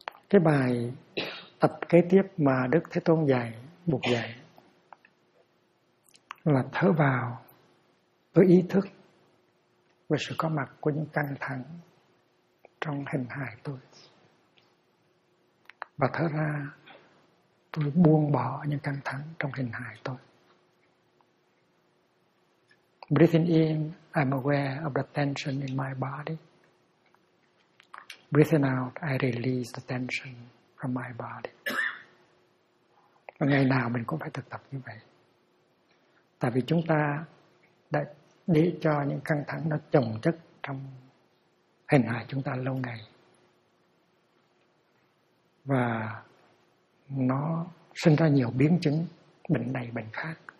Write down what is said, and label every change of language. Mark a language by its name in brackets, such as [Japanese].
[Vietnamese] Cái bài tập kế tiếp mà Đức Thế Tôn dạy, buộc dạy là thở vào với ý thức về sự có mặt của những căng thẳng trong hình hài tôi. Và thở ra, tôi buông bỏ những căng thẳng trong hình hài tôi. [English] Breathing in, I'm aware of the tension in my body. Breathing out, I release the tension from my body. [Vietnamese] Và ngày nào mình cũng phải thực tập như vậy. Tại vì chúng ta đã để cho những căng thẳng nó chồng chất trong hình hài chúng ta lâu ngày. Và nó sinh ra nhiều biến chứng, bệnh này, bệnh khác.